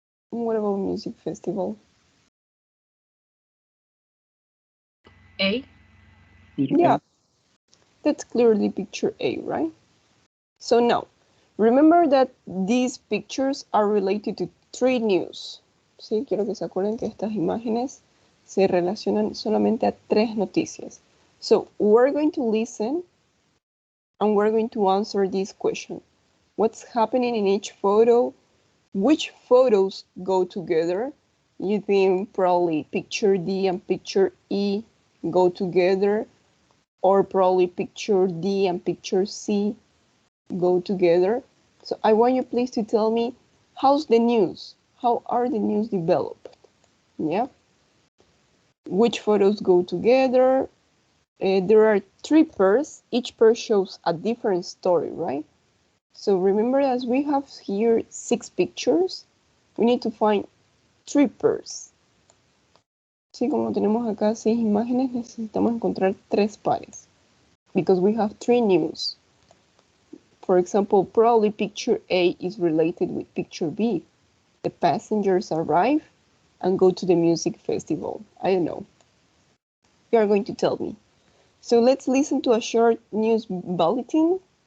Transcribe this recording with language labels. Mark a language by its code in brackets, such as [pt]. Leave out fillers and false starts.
[en] What about music festival? A. Yeah, that's clearly picture A, right? So now, remember that these pictures are related to three news. [es] Sí, quiero que se acuerden que estas imágenes se relacionan solamente a tres noticias. [en] So we're going to listen and we're going to answer this question. What's happening in each photo? Which photos go together? You think probably picture D and picture E go together, or probably picture D and picture C go together. So I want you please to tell me, how's the news? How are the news developed? Yeah. Which photos go together? There are three pairs. Each pair shows a different story, right? So remember, as we have here 6 pictures, we need to find 3 pairs. [es] Sí, como tenemos acá 6 imágenes, necesitamos encontrar 3 pares. [en] Because we have 3 news. For example, probably picture A is related with picture B. The passengers arrive and go to the music festival. I don't know. You are going to tell me. So let's listen to a short news bulletin.